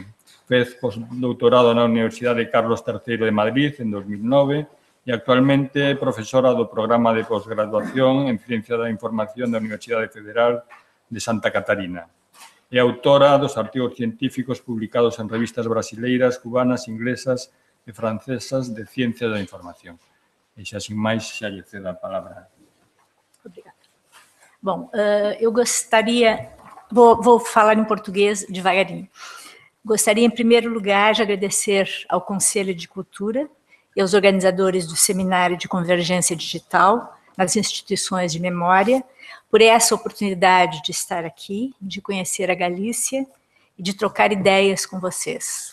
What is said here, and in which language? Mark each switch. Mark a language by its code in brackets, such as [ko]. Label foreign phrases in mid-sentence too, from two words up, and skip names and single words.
[gl] Fez postdoutorado na Universidade Carlos III de Madrid en 2009 e actualmente é profesora do programa de posgraduación en Ciencia da Información da Universidade Federal de Santa Catarina. É autora dos artigos científicos publicados en revistas brasileiras, cubanas, inglesas e francesas de Ciencia da Información. E xa, sin máis, xa lle cedo a palabra. [pt] Obrigada. Bom, eu gostaria, vou falar em português devagarinho. Gostaria, em primeiro lugar, de agradecer ao Conselho de Cultura e aos organizadores do Seminário de Convergência Digital nas instituições de memória por essa oportunidade de estar aqui, de conhecer a Galícia e de trocar ideias com vocês.